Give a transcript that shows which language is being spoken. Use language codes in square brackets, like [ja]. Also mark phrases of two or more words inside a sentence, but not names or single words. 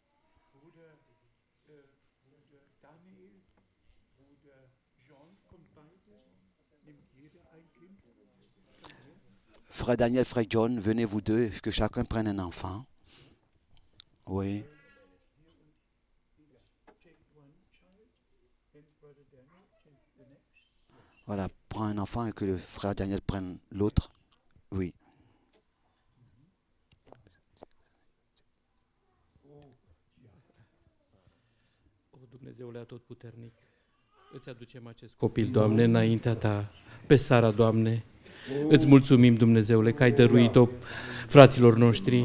[fr] Frère Daniel, frère John, venez vous deux, que chacun prenne un enfant. Oui. Voilà, prends un enfant et que le frère Daniel prenne l'autre. Oui. [ro] Dumnezeule Atotputernic, îți aducem acest copil, Doamne, înaintea Ta, pe Sara, Doamne. Îți mulțumim, Dumnezeule, că ai dăruit-o fraților noștri.